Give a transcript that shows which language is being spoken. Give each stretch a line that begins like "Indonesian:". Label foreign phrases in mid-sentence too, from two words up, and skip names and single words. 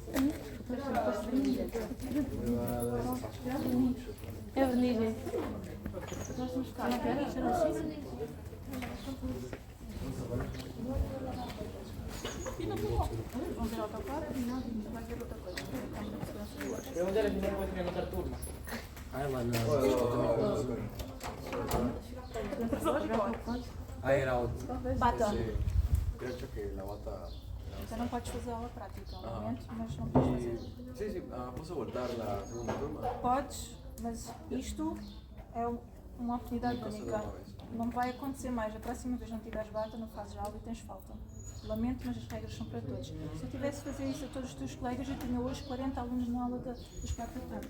Portuguese: É verniz. Nós estamos cá. Não quero? Vamos ver a outra parte? Não, vai ver outra coisa.
Spanish: Pregúntale si no puede tener otra turma.
Portuguese: Ai lá não. Ah, era o... Bata.
Spanish: Creo que la bata...
Portuguese: Você não pode fazer aula prática, obviamente, mas não podes fazer.
Spanish: Sí, sí, ¿puedo voltar la segunda turma?
Portuguese: Podes, mas isto é uma oportunidade única. Não vai acontecer mais. A próxima vez não tiveres bata, não fazes aula e tens falta. Lamento, mas as regras são para todos. Se eu tivesse a fazer isso a todos os teus colegas, eu tinha hoje 40 alunos na aula das 4 da tarde.